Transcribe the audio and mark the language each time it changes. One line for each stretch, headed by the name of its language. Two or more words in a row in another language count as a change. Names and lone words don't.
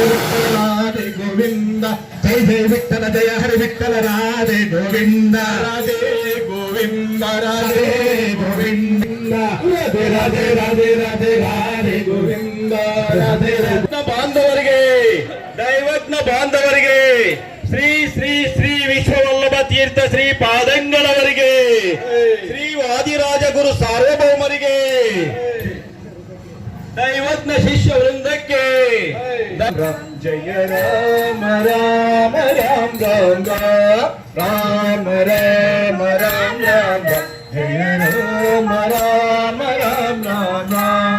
Kannada: ವಿಠಲ ರಾಧೆ ಗೋವಿಂದ ಜೈ ಜೈ ವಿಠಲ ಜಯ ಹರಿ ವಿಠಲ ರಾಧೆ ಗೋವಿಂದ ರಾಧೆ ಗೋವಿಂದ ರಾಧೆ ಗೋವಿಂದ ರಾಧೆ ರಾಧೆ ರಾಧೆ ರಾಧೆ ರಾಧೆ ಗೋವಿಂದ ರಾಧೆ ಬಾಂಧವರಿಗೆ ದೈವಜ್ಞ ಬಾಂಧವರಿಗೆ ಶ್ರೀ ಶ್ರೀ ಶ್ರೀ ವಿಶ್ವವಲ್ಲಭ ತೀರ್ಥ ಶ್ರೀ ಪಾದಂಗಳವರಿಗೆ ಶ್ರೀ ವಾದಿರಾಜ ಗುರು ಸಾರ್ವಭೌಮರಿಗೆ
Sanskrit: दैवज्ञ शिष्य वृंदಕ್ಕೆ जय राम राम राम राम राम राम राम राम जय राम राम राम राम राम